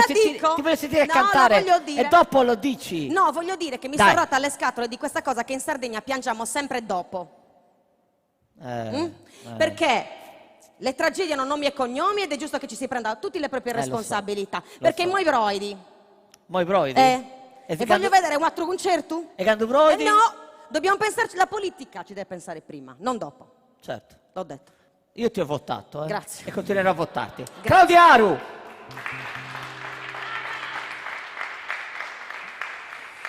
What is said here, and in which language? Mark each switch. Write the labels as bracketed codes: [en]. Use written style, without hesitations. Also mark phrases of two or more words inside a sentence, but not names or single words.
[it] sentire, dico? ti voglio sentire No, cantare. la voglio dire. E dopo lo dici. No, voglio dire che mi Dai. sono rotta le scatole di questa cosa che in Sardegna piangiamo sempre dopo. Perché le tragedie hanno nomi e cognomi ed è giusto che ci si prenda tutte le proprie lo so, responsabilità. lo Perché so. moi broidi. Moi broidi? E voglio vedere un altro concerto? E quando broidi? No, dobbiamo pensarci, la politica ci deve pensare prima, non dopo. Certo. L'ho detto. Io ti ho votato, Grazie. E continuerò a votarti. Claudia Aru!